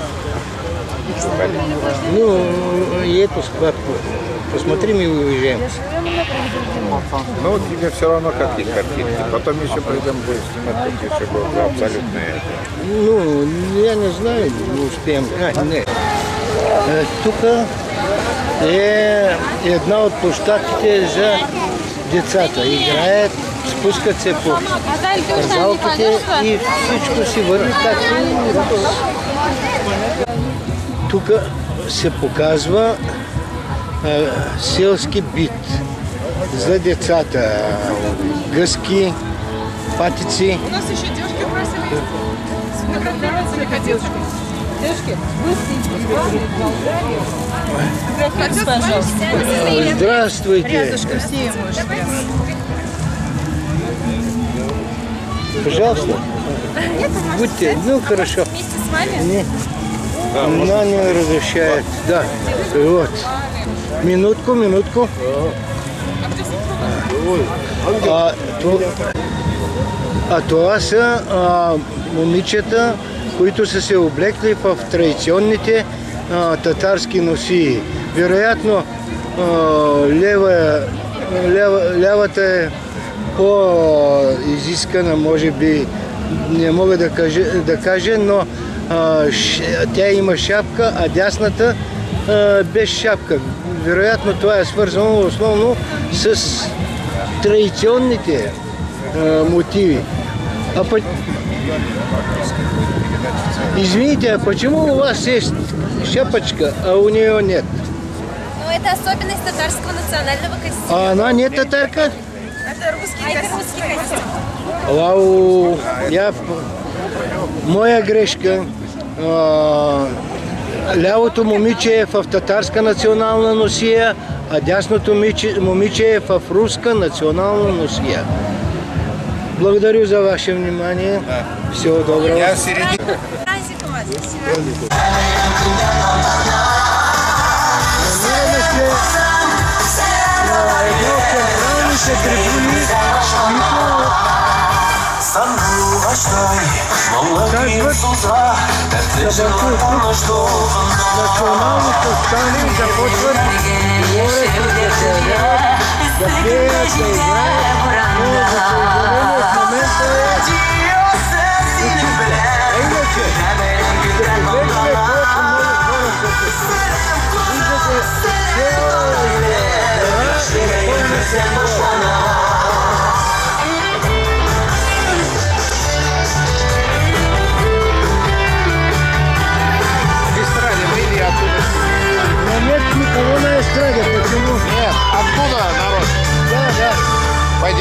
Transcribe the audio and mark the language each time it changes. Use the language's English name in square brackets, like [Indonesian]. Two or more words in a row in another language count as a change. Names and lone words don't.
[Russian] Ну, и эту схватку посмотрим и уезжаем. Ну, тебе все равно какие картинки. Потом еще придем, будем снимать какие-то было абсолютные. Ну, я не знаю, не успеем. Нет. [Bulgarian] Тук е една от площадките за децата. Играят, спускат се по залките и всичко си върви както и тук се показва селски бит за децата. Гъски, патици. [Russian] У нас еще девушки просили смотреть, нравится ли котеночку. Здравствуйте. Пожалуйста. Будьте, ну хорошо. Вместе с вами? Не, она не разрешает. Да, вот. Минутку. [Bulgarian] Това са момичета, които са се облекли в традиционните татарски носии. Вероятно, лявата е по-изискана, може би, не мога да кажа, но тя има шапка, а дясната без шапка. Вероятно това е свързано основно с традиционните мотиви. [Russian] Извините, а почему у вас есть шапочка, а у нее нет? Ну, это особенность татарского национального костюма. А она не татарка? Это русский костюм. [Bulgarian] Вау, моя грешка. Лявото момиче е в татарска национална носия, а дясното момиче е в руска национална носия. [Russian] Благодарю за ваше внимание. Всего доброго. Праздник у вас. [Bulgarian] Едно от централните трибуни, националните стани започват да пеят, да играят, но за съжаление в момента е учителя. Иначе, ще погледнем колко много хора са тук. Виждате, цяла гора е пълна с хора. [Russian] Нет никого на эстраде, почему? Нет, откуда народ? Да. Пойдем.